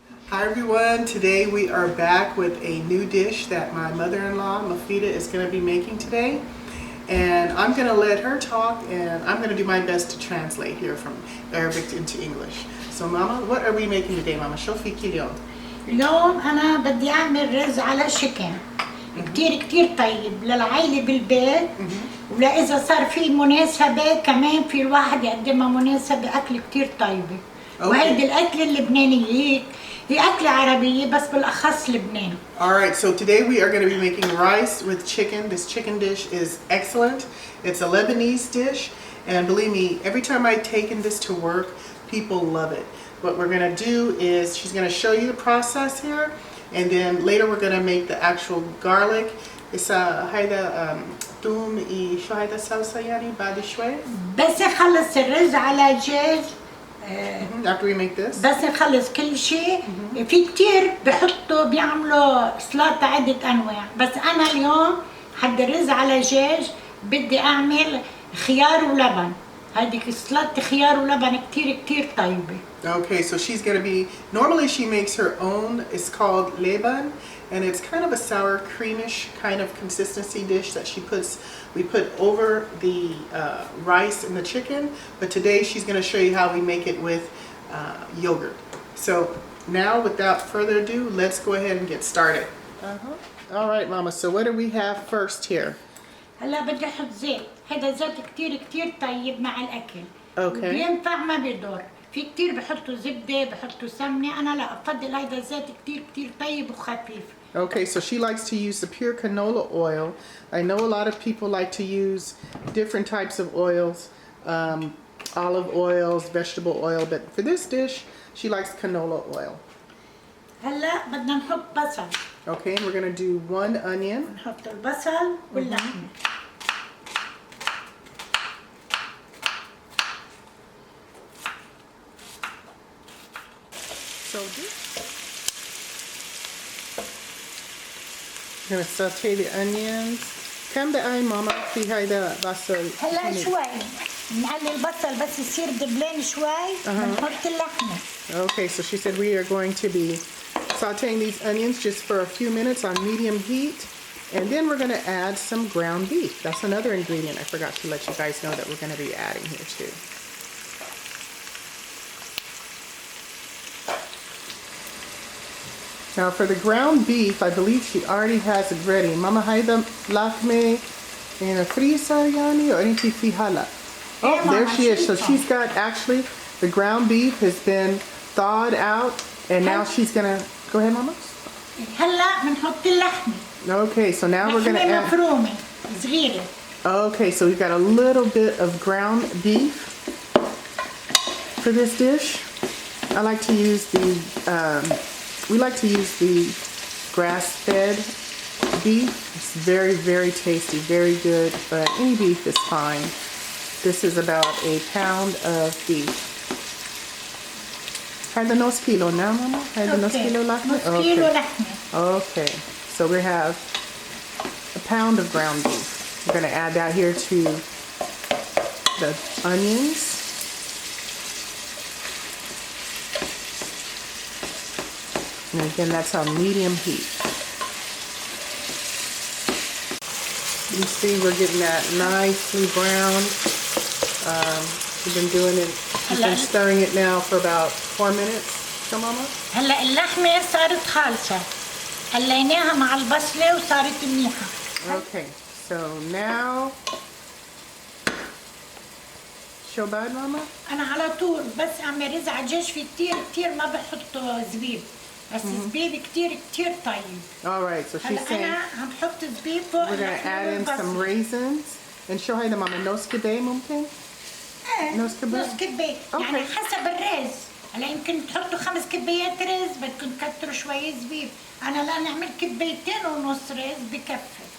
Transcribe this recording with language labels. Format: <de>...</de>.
<en>Hi everyone, today we are back with a new dish that my mother-in-law, Moufida'S, is going to be making today. And I'm going to let her talk and I'm going to do my best to translate here from Arabic into English. So Mama, what are we making today Mama?</en> <ar>شو فيكي اليوم؟ اليوم أنا بدي أعمل رز على شيكن كتير طيب للعائلة بالبيت ولإذا صار في مناسبة كمان في الواحد يقدمها مناسبة أكل كتير طيبة. وهيدي الأكلة اللبنانية هي أكلة عربية بس بالأخص لبنان.</ar> <en>Alright, so today we are going to be making rice with chicken. This chicken dish is excellent. It's a Lebanese dish and believe me, every time I've taken this to work, people love it. What we're going to do is she's going to show you the process here and then later we're going to make the actual garlic.</en> <ar>هيدا ثوم شو هيدا الصلصة يعني بعد شوي. بس نخلص الرز على دجاج.</ar> <en>After we make this.</en> <ar>بس نخلص كل شيء. في كتير بيعملوا سلطة عدة أنواع بس أنا اليوم حد الرز على دجاج بدي أعمل خيار ولبن. هذيك سلطة خيار ولبن كتير طيبة.</ar> <en>Okay, so she's going to be, normally she makes her own, it's called leban, and it's kind of a sour creamish kind of consistency dish that we put over the rice and the chicken, but today she's going to show you how we make it with yogurt. So now without further ado, let's go ahead and get started. Alright Mama, so what do we have first here?</en> <ar>هلا بدي أحط زيت. هذا زيت كتير طيب مع الأكل.</ar> <en>Okay.</en> <ar>بينفع ما بيضر. في كتير بحطوا زبدة بحطوا سمنة. أنا لا أفضل هذا الزيت كتير طيب وخفيف.</ar> <en>Okay, so she likes to use the pure canola oil. I know a lot of people like to use different types of oils, olive oils, vegetable oil, but for this dish, she likes canola oil.</en> <ar>هلا بدنا نحط بصل.</ar> <en>Okay, and we're going to do 1 onion.</en> <ar>نحط البصل واللحمة.</ar> <en>So I'm going to saute the onions.</en> <ar>كم دقايق ماما في هيدا بصل؟ هلا شوي نعلي البصل بس يصير دبلان شوي بنحط اللحمة.</ar> <en>Okay, so she said we are going to be sauteing these onions just for a few minutes on medium heat. And then we're going to add some ground beef. That's another ingredient I forgot to let you guys know that we're going to be adding here too. Now for the ground beef, I believe she already has it ready.</en> <ar>Mama هيدا لحمة</ar> <en>in a freezer</en> <ar>يعني</ar> <en>or</en> <ar>انتي في هلا?</ar> <en>Oh, there she is. So she's got actually the ground beef has been thawed out and now she's gonna go ahead Mama.</en> <ar>هلا بنحط اللحمة.</ar> <en>Okay, so now we're gonna add</en> <ar>مفرومة صغيرة.</ar> <en>Okay, so we've got a little bit of ground beef for this dish. I like to use we like to use the grass-fed beef. It's very tasty, very good, but any beef is fine. This is about a pound of beef.</en> <ar>هذا نص كيلو نعم ماما؟ هذا نص كيلو لحمة؟ نص كيلو لحمة.</ar> <en>Okay, so we have a pound of ground beef. We're going to add that here to the onions. And again, that's on medium heat. You see we're getting that nicely browned. We've been doing it, we've been stirring it now for about 4 minutes. So Mama?</en> <ar>هلا اللحمة صارت خالصة. قليناها مع البصلة وصارت منيحة.</ar> <en>Okay, so now</en> <ar>شو بعد ماما؟ أنا على طول بس أعمل رز على دجاج في كتير ما بحط زبيب. بس زبيب كتير طيب.</ar> <en>Alright, so she's saying</en> <ar>أنا عم بحط زبيب فوق.</ar> <en>we're going to add in some raisins. And</en> <ar>شو هيدا ماما؟ نص كباية ممكن؟ نص كباية؟ نص كباية. يعني حسب الرز. هلا يمكن تحطوا 5 كبايات رز بدكم تكتروا شوية زبيب. أنا لا نعمل 2.5 كباية رز بكفي.</ar>